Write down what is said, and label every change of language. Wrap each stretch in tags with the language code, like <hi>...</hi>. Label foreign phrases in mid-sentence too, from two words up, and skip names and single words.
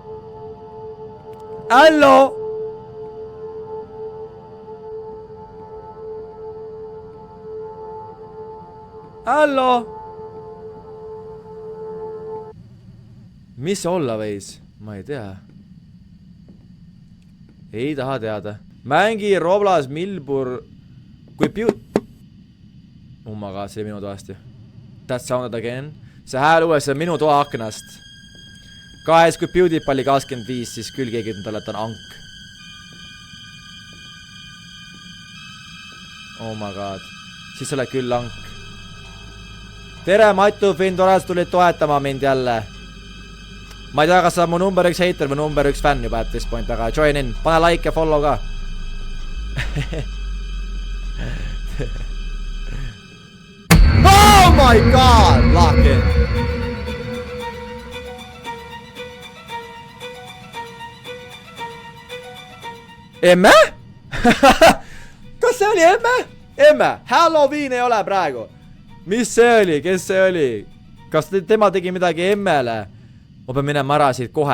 <et>Hallo? Mis olla võis? Ma ei tea. Ei taha teada. Mängi Roblas Milbur. Kui</et> <en>Oh my god,</en> <et>see oli minu toast ju.</et> <en>That sounded again.</en> <et>See hääl uuesti on minu toa aknast. Guys, kui PewDiePie oli 25, siis küll keegi ütleb talle, et on ank.</et> <en>Oh my god.</en> <et>Siis oled küll ank. Tere, Matu, Finn, tore, sa tulid toetama mind jälle. Ma ei tea, kas sa mu number 1 hater või number 1 fänn juba</et> <en>at this point,</en> <et>aga</et> <en>join in.</en> <et>Pane like ja follow ka.</et> <en>Oh my god, lock in.</en> <et>Emme? Kas see oli emme? Emme, Halloween ei ole praegu. Mis see oli, kes see oli? Kas tema tegi midagi emmele? Ma pean minema ära siit kohe.</et>